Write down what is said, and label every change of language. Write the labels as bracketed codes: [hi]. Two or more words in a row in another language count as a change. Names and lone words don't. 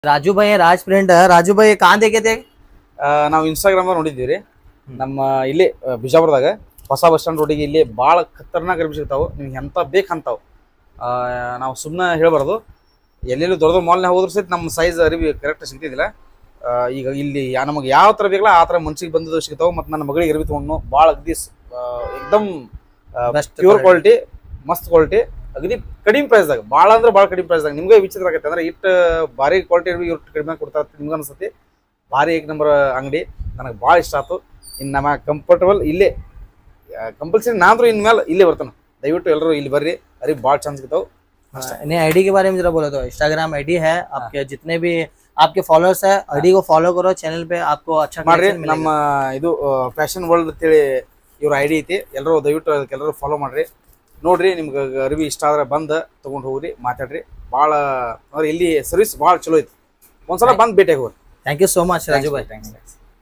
[hi] राजू भाई राज फ्रेंड राजू भाई कहाँ देखे थे? [kn] ನಾವು ಇನ್ಸ್ಟಾಗ್ರಾಮ್ ನೋಡಿದ್ದೀವಿ ರೀ. ನಮ್ಮ ಇಲ್ಲಿ ಬಿಜಾಪುರದಾಗ ಹೊಸ ಬಸ್ ಸ್ಟ್ಯಾಂಡ್ ರೋಡಿಗೆ ಇಲ್ಲಿ ಭಾಳ ಖತರ್ನಾಕ್ ಅರ್ಬಿ ಸಿಗ್ತಾವೆ. ನಿಮ್ಗೆ ಎಂತ ಬೇಕಂತಾವ್. ನಾವು ಸುಮ್ಮನೆ ಹೇಳ್ಬಾರ್ದು. ಎಲ್ಲೆಲ್ಲೂ ದೊಡ್ಡ ಮಾಲ್ನಾಗ ಹೋದ್ರೂ ಸಹಿತ ನಮ್ಮ ಸೈಜ್ ಅರಿವಿ ಕರೆಕ್ಟ್ ಸಿಗ್ತಿದ್ದಿಲ್ಲ. ಈಗ ಇಲ್ಲಿ ನಮಗೆ ಯಾವ ಥರ ಬೇಕಲ್ಲ ಆ ಥರ ಮನ್ಸಿಗೆ ಬಂದದ್ದು ಸಿಗ್ತಾವೆ. ಮತ್ತು ನನ್ನ ಮಗಳಿಗೆ ಅರಿವಿ ತೊಗೊಂಡು ಭಾಳ ಅಗದಿ ಎಕ್ದಮ್ [en] pure quality, [kn] ಮಸ್ತ್ ಕ್ವಾಲಿಟಿ, ಅಗದಿ ಕಡಿಮೆ ಪ್ರೈಸ್ದಾಗ, ಭಾಳ ಅಂದ್ರೆ ಭಾಳ ಕಡಿಮೆ ಪ್ರೈಸ್ದಾಗ. ನಿಮ್ಗೆ ವಿಚಿತ್ರ ಆಗತ್ತೆ ಅಂದ್ರೆ ಇಟ್ಟು ಭಾರಿ ಕ್ವಾಲಿಟಿ ಅರಿವಿ ಇಷ್ಟು ಕಡಿಮೆ ಕೊಡ್ತಾರೆ ನಿಮ್ಗೆ ಅನ್ಸತಿ. ಭಾರಿ [hi] एक नंबर [kn] ಅಂಗಡಿ, ನನಗೆ ಭಾಳ ಇಷ್ಟ ಆಯ್ತು. ಇನ್ನು ನಮ್ಮ ಕಂಫರ್ಟಬಲ್ ಇಲ್ಲೇ ಕಂಪಲ್ಸರಿ ನಾಂದ್ರೂ ಇನ್ಮೇಲೆ ಇಲ್ಲೇ ಬರ್ತಾನೆ. ದಯವಿಟ್ಟು ಎಲ್ಲರೂ ಇಲ್ಲಿ ಬರ್ರಿ, ಅರಿ ಭಾಳ ಚಂದ ಸಿಗ್ತಾವೆ. [hi] नहीं आईडी के बारे में जरा बोलो तो इंस्टाग्राम आईडी है आपके, जितने भी आपके फॉलोअर्स है आईडी को फॉलो करो, चैनल पे आपको अच्छा [kn] ಮಾಡ್ರಿ. ನಮ್ಮ ಇದು ಫ್ಯಾಷನ್ ವರ್ಲ್ಡ್ ಅಂತೇಳಿ ಇವ್ರ ಐಡಿ ಐತಿ. ಎಲ್ಲರೂ ದಯವಿಟ್ಟು ಅದಕ್ಕೆಲ್ಲರೂ ಫಾಲೋ ಮಾಡ್ರಿ. ನೋಡ್ರಿ, ನಿಮ್ಗೆ ಅರಿವಿ ಇಷ್ಟ ಆದ್ರೆ ಬಂದು ತೊಗೊಂಡು ಹೋಗ್ರಿ, ಮಾತಾಡ್ರಿ. ಭಾಳ ಅಂದ್ರೆ ಇಲ್ಲಿ ಸರ್ವಿಸ್ ಭಾಳ ಚಲೋ ಐತಿ. ಒಂದ್ಸಲ ಬಂದು ಭೇಟಿಯಾಗಿ ಹೋಗ್ರಿ. [en] thank you so much राजू भाई.